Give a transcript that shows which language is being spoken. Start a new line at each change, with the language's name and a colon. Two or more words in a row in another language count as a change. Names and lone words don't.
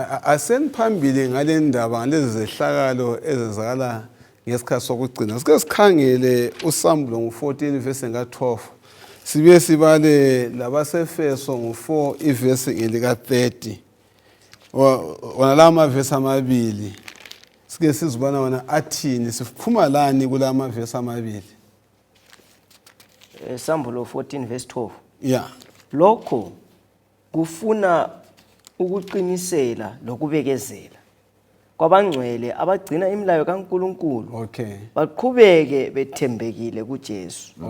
North Ndebele: aseniphambili ngale ndaba ngalezi zehlakalo ezenzakala ngesikhathi sokugcina sike sikhangele uSambulo ngo14 verse nga12 sibe sibale labaseFeso ngo4 iverse ngelika 30 wona lama verse amabili sike sizibona wona athini siphuma lani kulama verse amabili Sambulo 14 verse 12 lokho kufuna ukuqinisela lokubekezela kwabangcwele abagcina imilayo kaNkulunkulu baqhubeke bethembekile kuJesu